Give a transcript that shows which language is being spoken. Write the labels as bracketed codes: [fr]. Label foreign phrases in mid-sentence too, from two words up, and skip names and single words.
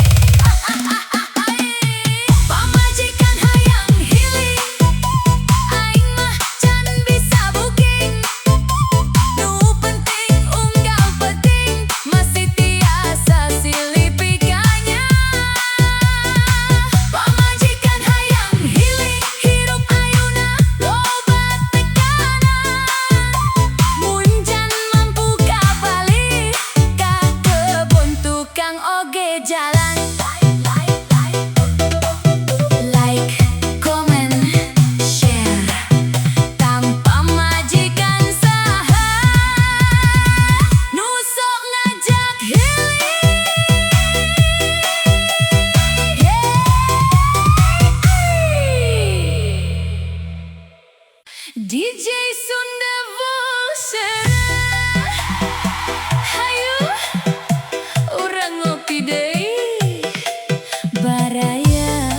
[su] Pamajikan hayang hiling, aing mah can bisa booking, nu penting unggal penting, masih tiasa silih pikanya. Pamajikan hayang hiling, hirup ayeuna loba tekanan, mun can mampu ka Bali, ka kebon tukang oge jalan. [en] Like, comment, share, [su] tanpa majikan saha nu sok ngajak hiling. DJ Sunda Vocera, hayu urang ngopi deui baraya.